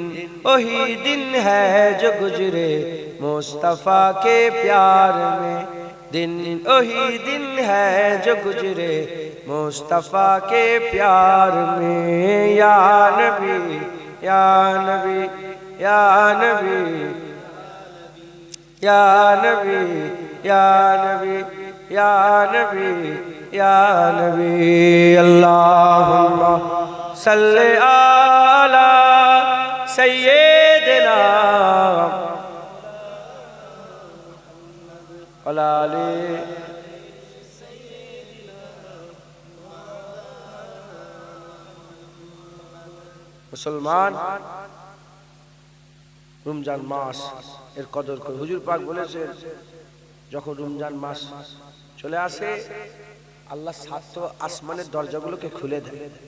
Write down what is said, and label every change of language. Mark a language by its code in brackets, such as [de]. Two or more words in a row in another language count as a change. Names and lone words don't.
[ur] وہی دن ہے جو گزرے مصطفیٰ کے پیار میں دن وہی دن ہے جو گزرے مصطفیٰ کے پیار میں یا نبی یا نبی یا نبی یا نبی یا نبی یا نبی یا نبی [ar] اللہم صلی علی سیدنا علی [bn] মুসলমান রমজান মাস এর কদর করে হুজুর পাক বলেছেন যখন রমজান মাস চলে আসে আল্লাহ সাত আসমানের দরজাগুলোকে খুলে দেয়